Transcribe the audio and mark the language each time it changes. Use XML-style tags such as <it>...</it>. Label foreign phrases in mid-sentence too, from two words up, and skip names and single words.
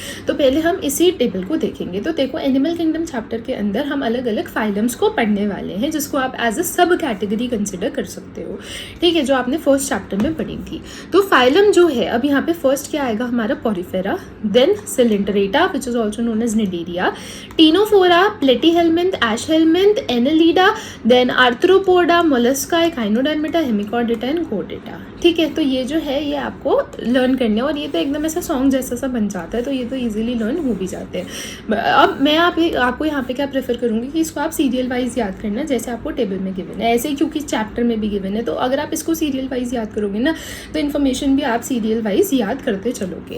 <hi>तो पहले हम इसी टेबल को देखेंगे. तो देखो</hi> <en>animal kingdom chapter</en> <hi>के अंदर हम अलग अलग फाइलम्स को पढ़ने वाले हैं जिसको आप</hi> <en>as a sub category consider</en> <hi>कर सकते हो. ठीक है, जो आपने</hi> <en>first chapter</en> <hi>में पढ़ी थी. तो फाइलम जो है अब यहाँ पे फर्स्ट क्या आएगा हमारा पोरिफेरा,</hi> <en>then Coelenterata which is also known as Cnidaria,</en> <hi>टीनोफोरा, प्लेटीहेलमिंथ, एशहेलमिंथ, एनालिडा, देन आर्थ्रोपोडा, मोलस्का, काइनोडर्मेटा, हेमिकॉर्डेटा एंड कोर्डेटा. ठीक है, तो ये जो है ये आपको लर्न करने और ये तो एकदम ऐसा सॉन्ग जैसा सा बन जाता है तो ये तो</hi> <en>easily learn</en> <hi>हो भी जाते हैं. अब मैं आपको यहाँ पे क्या प्रेफर करूँगी कि इसको आप</hi> <en>serial wise</en> <hi>याद करना जैसे आपको टेबल में गिवन है ऐसे ही, क्योंकि चैप्टर में भी गिवन है. तो अगर आप इसको</hi> <en>serial wise</en> <hi>याद करोगे ना तो इन्फॉर्मेशन भी आप</hi> <en>serial wise</en> <hi>याद करते चलोगे.</hi>